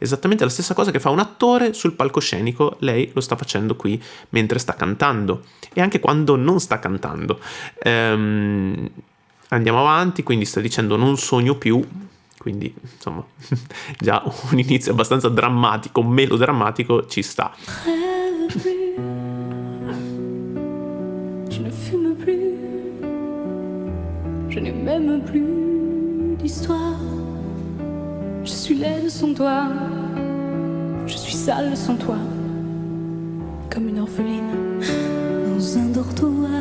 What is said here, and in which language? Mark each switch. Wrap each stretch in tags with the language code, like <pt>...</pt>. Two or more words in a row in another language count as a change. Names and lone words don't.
<it>esattamente la stessa cosa che fa un attore sul palcoscenico, lei lo sta facendo qui mentre sta cantando e anche quando non sta cantando. Andiamo avanti, quindi sta dicendo non sogno più, quindi insomma già un inizio abbastanza drammatico, melodrammatico ci sta.</it> <fr>Je ne fume plus, je n'ai même plus d'histoire. Je suis laide sans toi, je suis sale sans toi, comme une orpheline dans un dortoir.</fr>